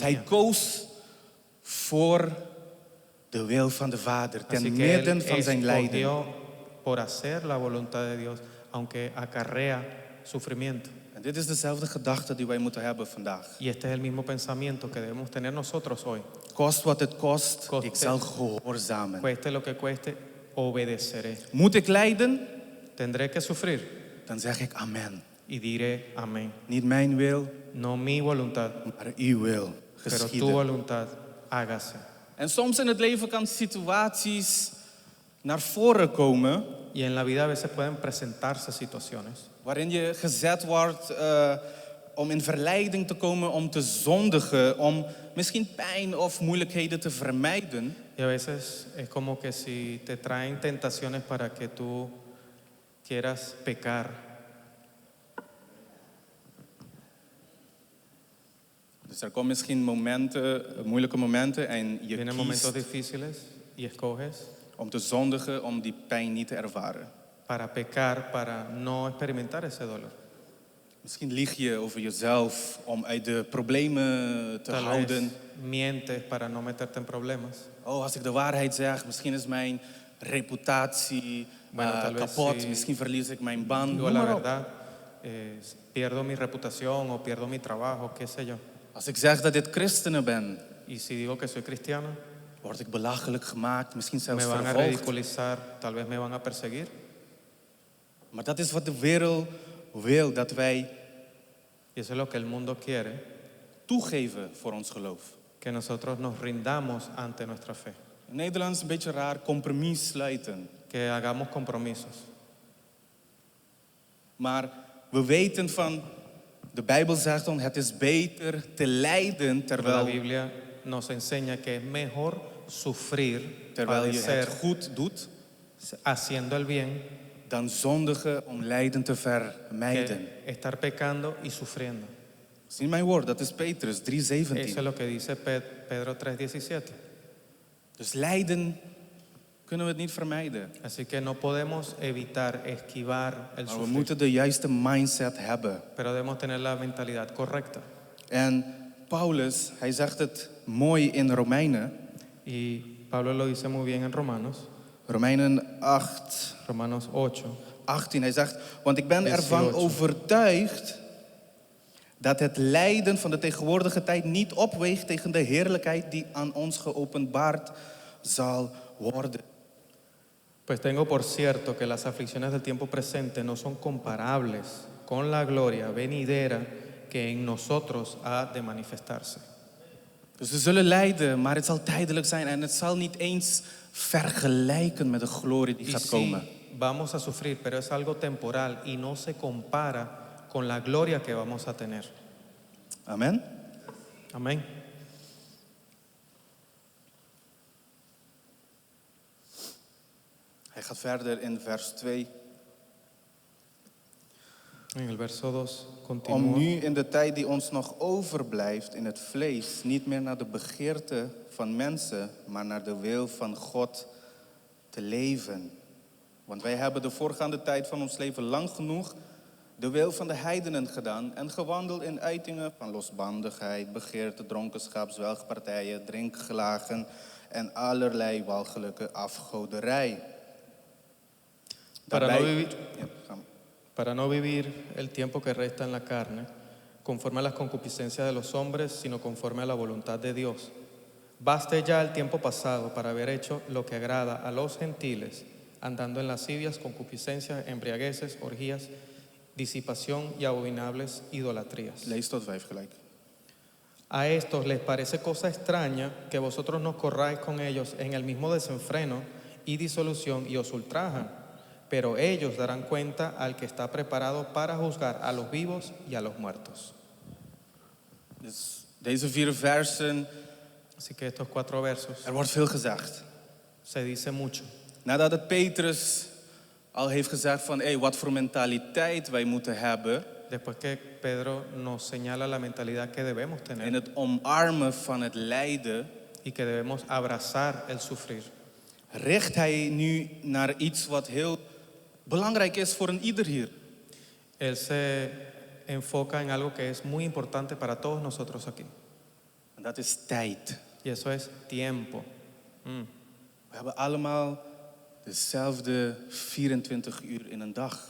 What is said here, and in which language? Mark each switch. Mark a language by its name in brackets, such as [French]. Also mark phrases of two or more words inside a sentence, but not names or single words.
[Dutch] Dus hij [Spanish] mía. [Dutch] koos voor de wil van de Vader, [Spanish] Así [Dutch] ten [Spanish] que Él [Dutch] midden van zijn lijden. [Spanish] escogió por hacer la voluntad de Dios, aunque acarrea sufrimiento. [Dutch] En dit is dezelfde gedachte die wij moeten hebben vandaag. [Spanish] Y este es el mismo pensamiento que debemos tener nosotros hoy. [Dutch] Kost wat het kost, Koste. ik zal gehoorzamen. [Spanish] Cueste lo que cueste, obedeceré. [Dutch] Moet ik lijden? [Spanish] Tendré que sufrir [Dutch] Dan zeg ik amen. [Spanish] y diré amén. [Dutch] Niet mijn wil, [Spanish] No mi voluntad, [Dutch] maar uw wil [Spanish] pero tu [Dutch] geschieden. [Spanish] voluntad hágase. [Dutch] En soms in het leven kan situaties naar voren komen [Spanish] Y en la vida a veces pueden presentarse situaciones [Dutch] waarin je gezet wordt om in verleiding te komen, om te zondigen, om misschien pijn of moeilijkheden te vermijden. [Spanish] y a veces es como que si te traen tentaciones para que tú quieras pecar. [Dutch] Dus er komen misschien momenten, moeilijke momenten en je [Spanish] Vienen momentos [Dutch] kiest [Spanish] difíciles y escoges [Dutch] om te zondigen, om die pijn niet te ervaren. [Spanish] para pecar, para no experimentar ese dolor. [Dutch] Misschien lieg je over jezelf om uit de problemen te [Spanish] Tal vez [Dutch] houden. [Spanish] mientes para no meterte en problemas. [Dutch] Oh, als ik de waarheid zeg, misschien is mijn reputatie [Spanish] Tal vez [Dutch] kapot. [Spanish] si [Dutch] Misschien verlies ik mijn baan. [Spanish] digo [Dutch] Noem [Spanish] la [Dutch] maar op. [Spanish] verdad, pierdo mi reputación o pierdo mi trabajo, qué sé yo. [Dutch] Als ik zeg dat dit christenen ben, [Spanish] Y si digo que soy cristiano, [Dutch] word ik belachelijk gemaakt. Misschien [Spanish] me [Dutch] zelfs [Spanish] van a [Dutch] vervolgd. [Spanish] ridiculizar, tal vez me van a perseguir. [Dutch] Maar dat is wat de wereld wil, dat wij [Spanish] Y eso es lo que el mundo quiere, [Dutch] toegeven voor ons geloof. [Spanish] que nosotros nos rindamos ante nuestra fe, [Dutch] In Nederland is het een beetje raar, compromis sluiten. [Spanish] que hagamos compromisos. [Dutch] Maar we weten van, de Bijbel zegt ons, het is beter te lijden [Spanish] La [Dutch] terwijl [Spanish] Biblia nos enseña que es mejor sufrir, [Dutch] je het [Spanish] padecer, [Dutch] goed doet, [Spanish] haciendo el bien, [Dutch] dan zondigen om lijden te vermijden. [Spanish] que estar pecando y sufriendo. [Dutch] Dat is niet mijn woord, dat is Petrus 3:17. [Spanish] Eso es lo que dice Pedro 3:17. [Dutch] Dus lijden kunnen we het niet vermijden. [Spanish] Así que no podemos evitar, esquivar el [Dutch] Maar we [Spanish] sufrir, [Dutch] moeten de juiste mindset hebben. [Spanish] pero debemos tener la mentalidad correcta. [Dutch] En Paulus, hij zegt het mooi in Romeinen. [Spanish] Y Pablo lo dice muy bien en [Dutch] Romeinen 8, [Spanish] Romanos 8. 18. [Dutch] Hij zegt, want ik ben ervan 18. overtuigd dat het lijden van de tegenwoordige tijd niet opweegt tegen de heerlijkheid die aan ons geopenbaard zal worden. [Spanish] Pues tengo por cierto que las aflicciones del tiempo presente no son comparables con la gloria venidera que en nosotros ha de manifestarse. [Dutch] Dus we zullen lijden, maar het zal tijdelijk zijn en het zal niet eens vergelijken met de glorie die [Spanish] Y [Dutch] gaat [Spanish] sí, [Dutch] komen. [Spanish] vamos a sufrir, pero es algo temporal y no se compara con la gloria que vamos a tener. [Dutch] Amen. [Spanish] Amén. [Dutch] Hij gaat verder in vers 2. [Spanish] En el verso 2 [Dutch] Om [Spanish] continúa. [Dutch] nu in de tijd die ons nog overblijft in het vlees niet meer naar de begeerte van mensen, maar naar de wil van God te leven. Want wij hebben de voorgaande tijd van ons leven lang genoeg de wil van de heidenen gedaan en gewandeld in uitingen van losbandigheid, begeerte, dronkenschap, zwelgpartijen, drinkgelagen en allerlei walgelijke afgoderij. [Spanish] Para no vivir- [Dutch] Ja, ga maar. [Spanish] Para no vivir el tiempo que resta en la carne, conforme a las concupiscencias de los hombres, sino conforme a la voluntad de Dios. Baste ya el tiempo pasado para haber hecho lo que agrada a los gentiles, andando en lascivias, concupiscencias, embriagueces, orgías, disipación y abominables idolatrías. [Dutch] Lees tot 5 gelijk. [Spanish] A estos les parece cosa extraña que vosotros nos corráis con ellos en el mismo desenfreno y disolución y os ultrajan. Pero ellos darán cuenta al que está preparado para juzgar a los vivos y a los muertos. [Dutch] Dus deze 4 versen, [Spanish] Así que estos 4 versos [Dutch] wordt veel gezegd. [Spanish] se dice mucho. [Dutch] Nadat het Petrus al heeft gezegd van, wat voor mentaliteit wij moeten hebben [Spanish] Después que Pedro nos señala la mentalidad que debemos [Dutch] in [Spanish] tener [Dutch] het omarmen van het lijden, [Spanish] y que debemos abrazar el sufrir, [Dutch] richt hij nu naar iets wat heel belangrijk is voor een ieder hier. [Spanish] él se enfoca en algo que es muy importante para todos nosotros aquí. [Dutch] En dat is tijd. [Spanish] Y eso es tiempo. [Dutch] We hebben allemaal dezelfde 24 uur in een dag.